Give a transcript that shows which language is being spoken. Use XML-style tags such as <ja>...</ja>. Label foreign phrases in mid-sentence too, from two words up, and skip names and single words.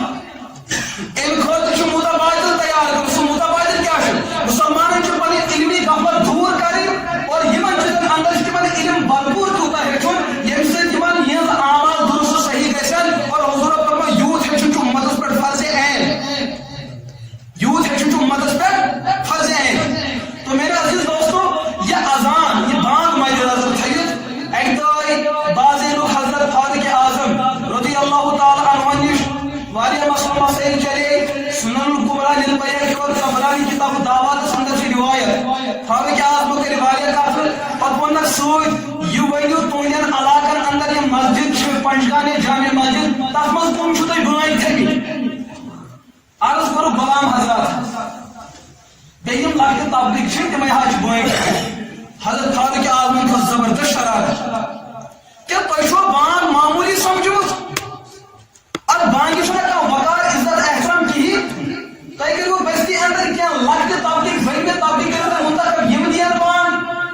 <ks>اَمہِ خٲطرٕ چھُ مُتبادل تیار کرُن سُہ مُتبادل کیٛاہ چھُ مُسلمانن چھُ پنٕنۍ علمی غفلت دوٗر کرٕنۍ اور یِمن چیٖزن اندر چھُ تِمن علم بھرپوٗر تیوٗتاہ ہیٚچھُن ییٚمہِ سۭتۍ تِمن یِہنٛز اعمال درست صحیح گژھن اور حضوٗرو فرموو یوٗت ہیٚچھُن چھُ اُمتس پٮ۪ٹھ فرضِ عین یوٗت ہیٚچھُن چھُ اُمتس پٮ۪ٹھ فرضِ عین</ks> <ur>تو میرے عزیز دوستو</ur> <ks>یہ اذان یہ بانگ مد نظر تھٲیِتھ اکہِ دۄہ بازے لوگ حضرت فاروق اعظم</ks> <ar>رضی اللہ تعالی عنہ</ar> <ks>نِش واریاہ مسئلہ مسائل چلے سنن الکبریٰ للبیہقی اور طبرانی کتاب دعواتس اندر چھِ روایت فاروق اعظم کٔرۍ واریاہ کتھٕ پتہٕ ووٚننکھ سۭتۍ یہِ ؤنِو تُہنٛدٮ۪ن علاقن اندر یِم مسجد چھِ پنجگانے جامع مسجد تتھ منٛز کٕم چھِو تُہۍ بٲنۍ تھٲومٕتۍ عرض کوٚرُکھ غلام حضرات بیٚیہِ یِم لۄکٹہِ تبلیغ چھِ تِمے حظ چھِ بٲنۍ حضرت فاروق اعظمن کھٔژ زبردست شرارت کیٛاہ تۄہہِ چھُوا بانگ معموٗلی سمجھمٕژ اتھ بانگہِ چھُنہ کانٛہہ وقار عزت احترام کِہیٖنۍ تۄہہِ کٔرِو بستی اندر کینٛہہ لۄکٹہِ تبلیغ بٔڑمہِ تبلیغ کٔرِو تُہۍ منتخب یِم دِیَن بانگ</ks>